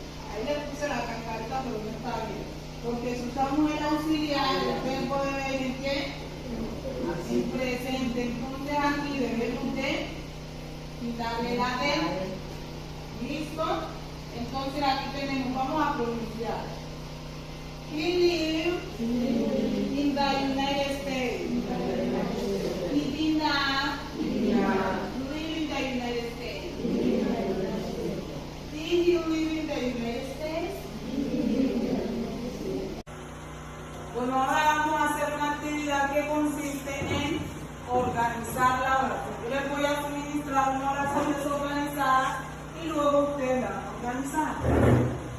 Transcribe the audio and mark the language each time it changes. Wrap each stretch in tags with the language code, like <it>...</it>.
<es>Ahí le puse la cascarita, pero no está bien. Porque si usamos el auxiliar, el verbo debe ir en qué? Así presente. Entonces aquí debemos de quitarle la D. ¿Listo? Entonces aquí tenemos, vamos a pronunciar.</es> <en>He lives in the United States. He did not live in the United States. Did he live in the United States?</en> <es>Bueno, ahora vamos a hacer una actividad que consiste en organizar la oración. Yo les voy a suministrar una oración desorganizada y luego ustedes la van a organizar.</es>